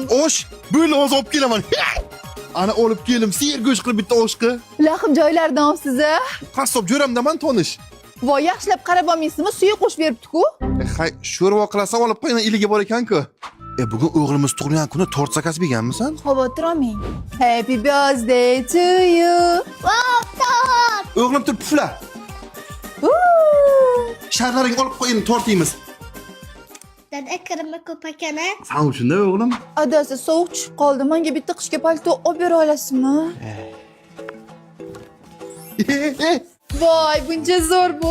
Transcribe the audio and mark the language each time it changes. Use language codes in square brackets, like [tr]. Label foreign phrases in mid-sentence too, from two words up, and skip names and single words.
[uz] Osh, bo'ldi, hozir olib kelaman. Ana olib keldim, ser go'sht qilib bitta oshqi. Lahim joylardan olibsiz-a? Qassob jo'ramdaman tonish. Voy, yaxshilab qarab olmaysizmi? Suya qo'shib beribdi-ku. Hay, sho'rva qilasam olib qo'ying, iligi bor ekan-ku. Bugun o'g'limiz tug'ilgan kuni tort zakaz berganmisan? Xavotir olmang. [en] Happy birthday to you. [uz] O'g'lim tur pufla. Sharlaring olib qo'ying, tort yeymiz. Dada kirimi ko'p ekan-a? Sen uchun-da o'g'lim. Adasi sovuq tushib qoldi. Menga bitta qishki palto olib bera olasizmi? Voy, buncha zo'r bu.